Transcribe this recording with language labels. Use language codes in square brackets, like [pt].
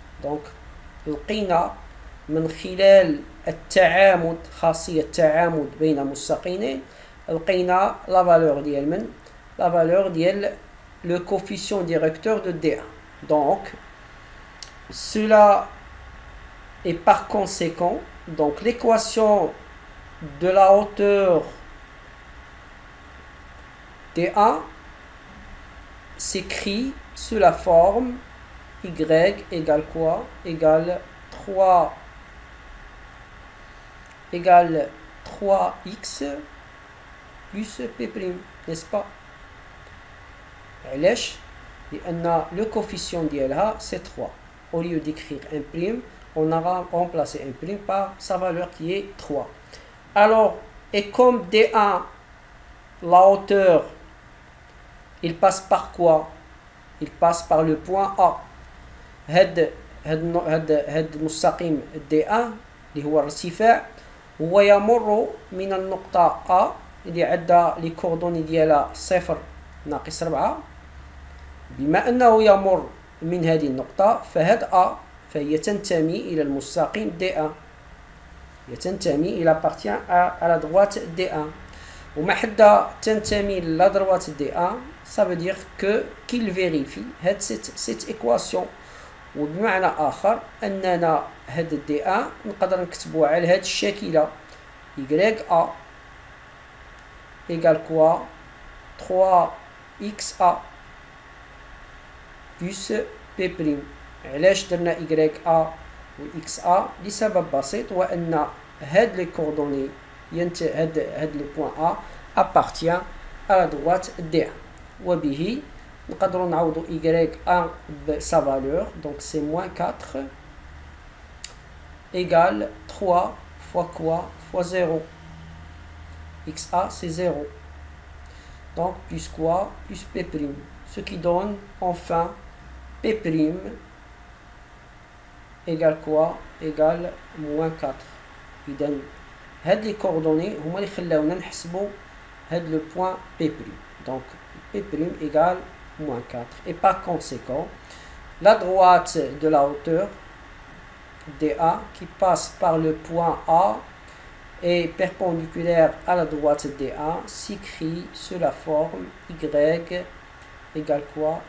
[ar] Donc لقينا من خلال التعامد خاصية التعامد بين مستقيمين لقينا la valeur ديال من؟ la valeur ديال [fr] le coefficient directeur de D1. Donc cela est par conséquent donc l'équation de la hauteur DA s'écrit sous la forme Y égale quoi? Égale 3 égale 3x plus P', n'est-ce pas? علاش؟ لأن le coefficient ديالها c'est 3. Au lieu d'écrire 1', on a remplacé 1' par sa valeur qui est 3. Alors, et comme D1, la hauteur, il passe par quoi? Il passe par le point A. [ar] هاد المستقيم D1 اللي هو الارتفاع هو يمر من النقطة A اللي عندها لي كوردوني ديالها 0 ناقص 4. بما أنه يمر من هذه النقطة فهاد A فهي تنتمي إلى المستقيم D1. هي تنتمي إلى [fr] appartient à la droite D1. [ar] وما حدا تنتمي لا droite D1 [fr] ça veut dire que qu'il vérifie [ar] هاد [fr] cette équation. [ar] وبمعنى آخر أننا هاد D1 نقدر نكتبوها على هاد الشاكلة [fr] YA égale quoi 3XA plus P'. [ar] علاش درنا YA و XA؟ لسبب بسيط وأن هاد لي كوردوني هاد لو بوان A [fr] appartient à la droite D1. [ar] وبه نقدروا نعوضوا [fr] Y1 بسا valeur donc c'est moins 4 égale 3 fois quoi? Fois 0. XA c'est 0. Donc plus quoi? Plus P'. Ce qui donne enfin P' égale quoi? Égale moins 4. [ar] إذن هاد [fr] les coordonnées [ar] هما اللي خلاونا نحسبوا هاد [fr] le point P'. Donc P' égale moins 4. Et par conséquent, la droite de la hauteur DA qui passe par le point A est perpendiculaire à la droite DA s'écrit sous la forme y égale quoi?